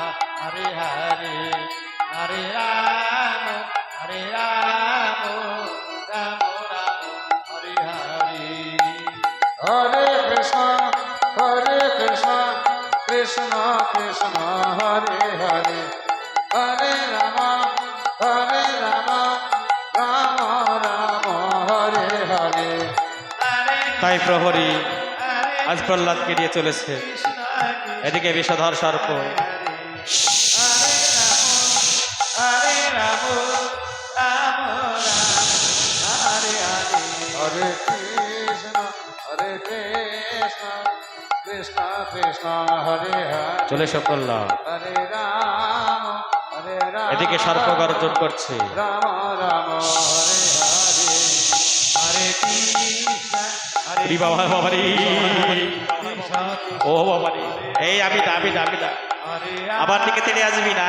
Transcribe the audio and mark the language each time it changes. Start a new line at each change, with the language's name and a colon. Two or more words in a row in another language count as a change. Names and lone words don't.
Bangla: Hare Hare Hare Rama Rama Rama Hare Hare Hare Krishna Krishna Krishna Krishna Hare Hare Hare Rama Rama Rama Hare Hare তাই প্রহরী আজ প্রহ্লাদকে নিয়ে চলেছে। এদিকে বিষধর সর্প Hare Rama Hare Hare Hare Krishna Krishna Krishna Hare Hare চলে এসো প্রহ্লাদ। Hare Rama এদিকে সর্প গর্জন করছে। Rama Hare Hare Hare Krishna ওরে বাবা বাবারি, ও বাবারি, এই আমি না আবার দিকে তেড়ে আসবি না।